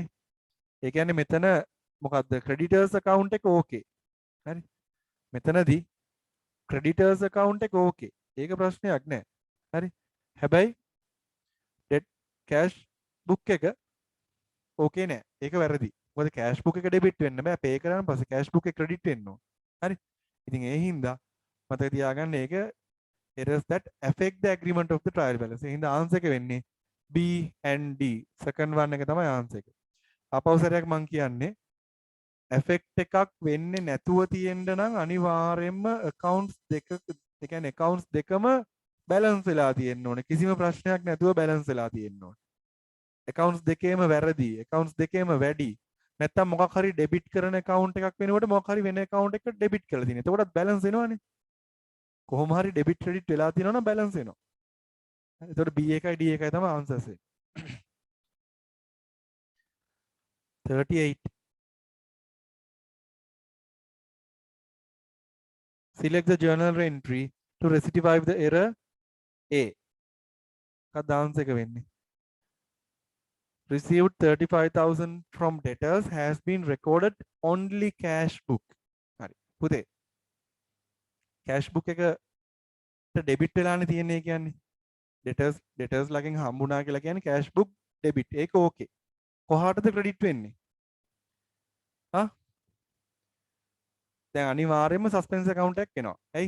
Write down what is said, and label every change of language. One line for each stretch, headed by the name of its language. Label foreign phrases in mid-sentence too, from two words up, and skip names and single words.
Sinhala: ඒ කියන්නේ මෙතන මොකද්ද
English: creditors account
Sinhala: එක okay. හරි. මෙතනදී
English: creditors account
Sinhala: එක okay. ඒක ප්‍රශ්නයක් නෑ. හරි. හැබැයි
English: cash book
Sinhala: එක okay නෑ. ඒක වැරදි. මොකද
English: cash book
Sinhala: එක debit වෙන්න බෑ. pay කරාන් පස්සේ
English: cash book
Sinhala: එක credit වෙන්න ඕන. හරි. ඉතින් ඒ හින්දා මතක තියාගන්න ඒක
English: errors that affect the agreement of the trial balance.
Sinhala: ඒ හින්දා answer එක වෙන්නේ
English: B and D. second one
Sinhala: එක තමයි answer එක. අපවසරයක් මම කියන්නේ effect එකක් වෙන්නේ නැතුව තියෙන්න නම් අනිවාර්යයෙන්ම accounts දෙක ඒ කියන්නේ accounts දෙකම balance වෙලා තියෙන්න ඕනේ. කිසිම ප්‍රශ්නයක් නැතුව balance වෙලා තියෙන්න ඕනේ. accounts දෙකේම වැරදි. accounts දෙකේම වැඩි. නැත්තම් මොකක් හරි debit කරන account එකක් වෙනකොට මොකක් හරි වෙන account එකකට debit කරලා තියෙනවා. එතකොටත් balance වෙනවනේ. කොහොම හරි
English: debit credit
Sinhala: වෙලා තියෙනවා නම් balance වෙනවා. එතකොට B එකයි D එකයි තමයි answers එක. 38.
English: Select the journal entry to rectify the error A.
Sinhala: කවදාද answer එක වෙන්නේ?
English: Received 35,000 from debtors has been recorded only cash book.
Sinhala: හරි. පුතේ.
English: cash book
Sinhala: එකට debit වෙලානේ තියෙන්නේ කියන්නේ. debtors ලගෙන් හම්බුණා කියලා කියන්නේ
English: cash book debit.
Sinhala: ඒක okay. කොහාටද credit වෙන්නේ? දැන් අනිවාර්යයෙන්ම
English: suspense account
Sinhala: එකක් එනවා. ඇයි?